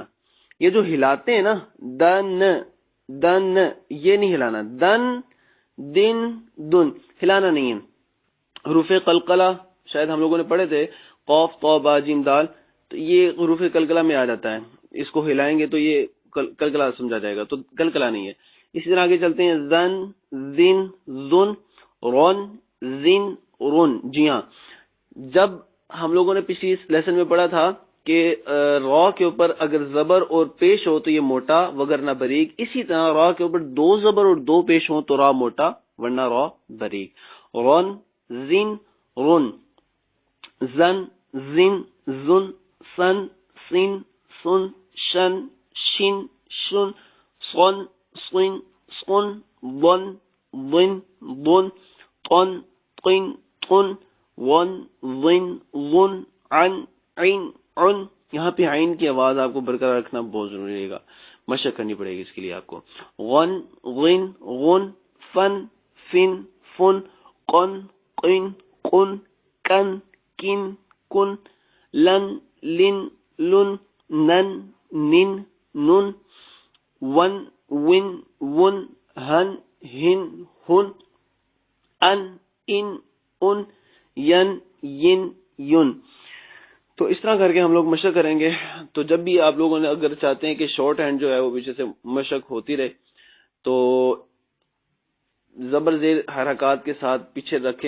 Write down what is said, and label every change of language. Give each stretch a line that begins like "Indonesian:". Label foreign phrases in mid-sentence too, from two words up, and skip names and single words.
Urdu: یہ جو ہلاتے ہیں نا دن دن، یہ نہیں ہلانا. دن دن دن ہلانا نہیں ہے. حروف قلقلہ شاید ہم لوگوں نے پڑھے تھے،
Arabic: قاف طا با جیم دال،
Urdu: تو یہ حروف قلقلہ میں آ جاتا ہے. اس کو ہلائیں گے تو یہ قلقلہ سمجھا جائے گا، تو قلقلہ نہیں ہے. اسی طرح آگے چلتے ہیں،
Arabic: زن زن زن، رون زن رون.
Urdu: جی ہاں، جب ہم لوگوں نے پچھلی لیسن میں پڑھا تھا کہ را کے اوپر اگر زبر اور پیش ہو تو یہ موٹا وگرنہ بریک، اسی طرح را کے اوپر 2 زبر اور 2 پیش ہو تو را موٹا ورنہ را بریک.
Arabic: رون زن رون، زن زن زن، سن سن سن، شن شن شن، صن صن صن، ضن ضن ضن، طن طن طن، ون ضن ضن، عن عین عن.
Urdu: یہاں پہ عین کی آواز آپ کو برقرار رکھنا بہت ضروری ہے گا، مشق کرنی پڑے گی اس کے لیے آپ کو.
Arabic: غن غن غن، فن فن فن، قن قن قن، کن کن کن، لن لن لن، نن نن نن، ون ون ون، ہن ہن ہن، ان ان ان، ین ین ین.
Urdu: تو اس طرح کر کے ہم لوگ مشق کریں گے. تو جب بھی آپ لوگوں نے اگر چاہتے ہیں کہ
English: short hand
Urdu: جو ہے وہ پیچھے سے مشق ہوتی رہے تو زبر زیر حرکات کے ساتھ پیچھے رکھیں.